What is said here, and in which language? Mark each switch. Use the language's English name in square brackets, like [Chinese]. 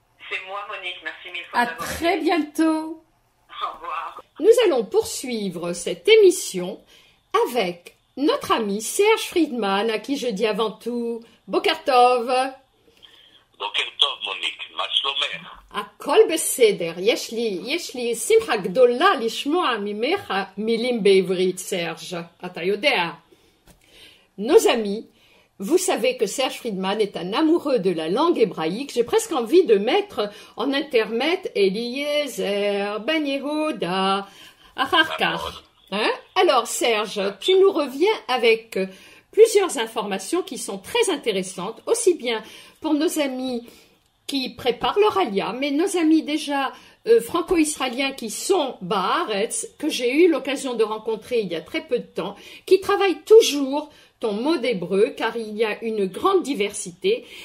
[French] C'est moi Monique, merci mille fois. À très bientôt. Au revoir. Nous allons poursuivre cette émission avec notre ami Serge Friedman, à qui je dis avant tout Bokertov. [Hebrew] Bokertov Monique, מה שלומך? הכל בסדר, יש לי שמחה גדולה לשמוע ממך מילים בעברית, סרג', אתה יודע. [French] Nos amis, vous savez que Serge Friedman est un amoureux de la langue hébraïque. J'ai presque envie de mettre en intermède Eliezer, Ben Yehuda, Acharkar. Alors Serge, tu nous reviens avec plusieurs informations qui sont très intéressantes, aussi bien pour nos amis qui préparent leur alia, mais nos amis déjà franco-israéliens qui sont Baaretz, que j'ai eu l'occasion de rencontrer il y a très peu de temps, qui travaillent toujours ton mot d'hébreu, car il y a une grande diversité.